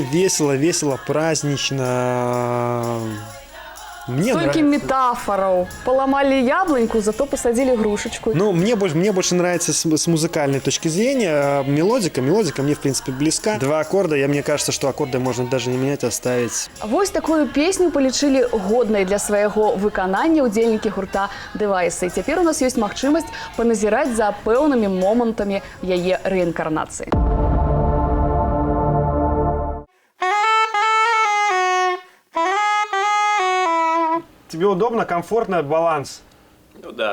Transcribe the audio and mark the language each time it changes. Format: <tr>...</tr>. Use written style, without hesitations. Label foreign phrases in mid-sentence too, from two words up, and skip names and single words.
<ru>Весело, празднично. Мне Столько нравится. метафоров. Поломали яблоньку, зато посадили грушечку. Ну, мне больше нравится с музыкальной точки зрения. Мелодика мне, в принципе, близка. 2 аккорда, мне кажется, что аккорды можно даже не менять, оставить.</ru> <be>Вось такую песню полічылі годнай для свайго выканання ўдзельнікі гурта «Девайсы». І цяпер у нас ёсць магчымасць паназіраць за пэўнымі момантамі яе рэінкарнацыі.</be> <ru>Тебе удобно, комфортно, баланс? Ну да.</ru>